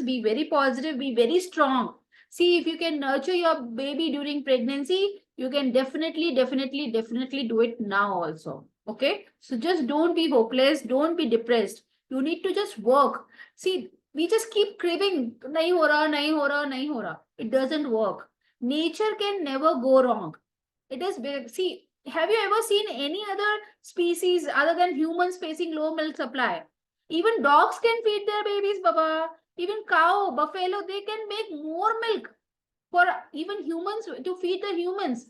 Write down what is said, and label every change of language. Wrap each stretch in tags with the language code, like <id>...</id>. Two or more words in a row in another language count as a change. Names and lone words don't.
<en>Be very positive. Be very strong. See, if you can nurture your baby during pregnancy, you can definitely do it now also. Okay? So just don't be hopeless. Don't be depressed. You need to just work. See, we just keep craving,</en> <hi>नहीं हो रहा, नहीं हो रहा, नहीं हो रहा.</hi> <en>It doesn't work. Nature can never go wrong. It is big. See, have you ever seen any other species other than humans facing low milk supply? Even dogs can feed their babies, Baba. Even cow, buffalo, they can make more milk for even humans to feed the humans.</en>